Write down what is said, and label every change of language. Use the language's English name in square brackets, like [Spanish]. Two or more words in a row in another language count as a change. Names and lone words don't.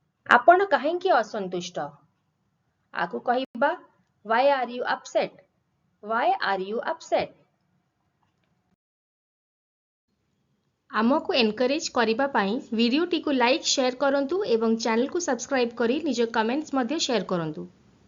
[Odia] ଆପଣ କାହିଁକି ଅସନ୍ତୁଷ୍ଟ? ଆକୁ କହିବା [English] why are you upset? Why are you upset? [Odia] ଆମକୁ ଏନକରେଜ୍ କରିବା ପାଇଁ ଭିଡ଼ିଓଟିକୁ [English] like share [Odia] କରନ୍ତୁ ଏବଂ ଚ୍ୟାନେଲକୁ ସବସ୍କ୍ରାଇବ୍ କରି ନିଜ କମେଣ୍ଟସ୍ ମଧ୍ୟ ସେୟାର କରନ୍ତୁ।